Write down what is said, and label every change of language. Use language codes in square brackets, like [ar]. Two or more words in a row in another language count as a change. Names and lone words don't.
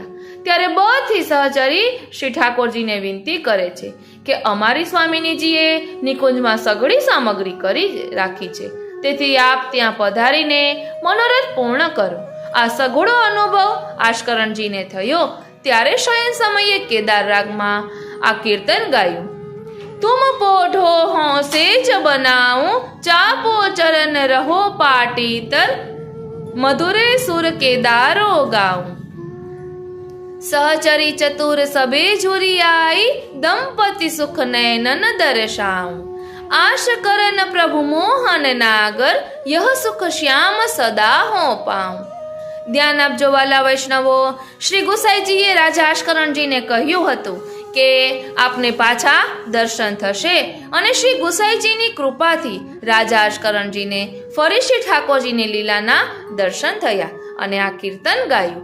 [gu] ત્યારે બધી સહચરી શ્રી ઠાકોરજીને વિનંતી કરે છે કે અમારી સ્વામિનીજીએ નિકુંજમાં સઘળી સામગ્રી કરી રાખી છે, તેથી આપ ત્યાં પધારીને મનોરથ પૂર્ણ કરો. આ સઘળો અનુભવ આશકરણજીને થયો. ત્યારે શયન સમયે કેદાર રાગમાં આ કીર્તન ગાયું. [bra] तुम पोढ़ो हो सेज बनाऊं, चापो चरण रहो पाटीतर, मधुरे सुर केदारो गाऊं. सहचरी चतुर सबे झुरी आई, दंपति सुख नैनन दर्शाऊं. आश करन प्रभु मोहन नागर, यह सुख श्याम सदा हो पाऊं. [gu] ધ્યાન આપજો વાલા વૈષ્ણવો. શ્રી ગુસાઈજીએ રાજા આશકરણજીને કહ્યું હતું કે આપને પાછા દર્શન થશે, અને શ્રી ગુસાઈજીની કૃપાથી રાજા આશકરણજીને ફરી શ્રી ઠાકોરજીની લીલાના દર્શન થયા અને આ કીર્તન ગાયું.